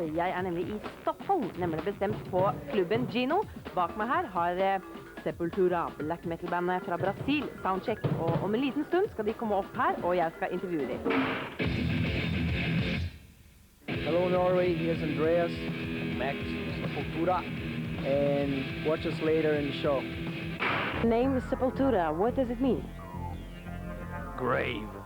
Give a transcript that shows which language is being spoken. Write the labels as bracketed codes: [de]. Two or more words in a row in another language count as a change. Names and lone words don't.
[sv] Jag är nämligen i Stockholm, nämligen bestämt på klubben Gino. [no] Bak mig här har Sepultura, black metal-bandet fra Brasil, soundcheck. Og om en liten stund skal de komme opp her, og jeg skal intervjue dem. [en] Hello Norway, here's Andreas, Max, Sepultura, and watch us later in the show. The name is Sepultura, what does it mean? Grave.